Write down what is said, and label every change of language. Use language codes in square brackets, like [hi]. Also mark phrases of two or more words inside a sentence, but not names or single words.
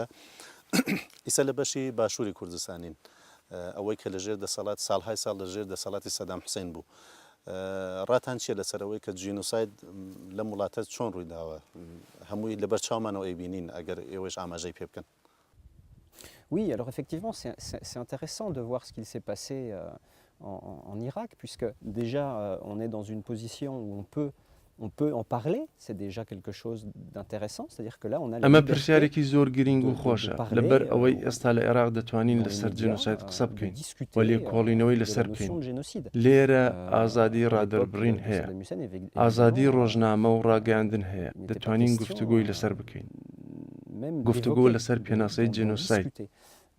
[ckb] ئیسا لە بەشی باشووری کوردستانین ئەوەی کە لەژێر دەسەڵات ساڵهای ساڵ لەژێر دەسەڵاتی سەدام حوسێن بوو. ڕاتان چیە لەسەرەوەی کە جینۆساید لە وڵاتە چۆن ڕوویداوە؟ هەمووی لەبەر چاومانەوە ئەیبینین ئەگەر ئێوەش ئاماژەی پێ بکەن. [fr] Oui, alors effectivement, c'est intéressant de voir ce qu'il s'est passé en Irak, puisque déjà on est dans une position où on peut en parler, c'est déjà quelque chose d'intéressant, c'est-à-dire que là on a [ckb] ئەمە پرسیارێکی زۆر گرنگ و خۆشە لەبەر ئەوەی ئێستا لە عێراق دەتوانین لەسەر جنۆساید قسە بکەین و لێکۆڵینەوەی لەسەر بکەین. لێرە ئازادی ڕادەربڕین هەیە، ئازادی ڕۆژنامە و ڕاگەاندن هەیە، دەتوانین گفتوگۆی لەسەر بکەین، گفتوگۆ لەسەر پێناسەی جنۆساید.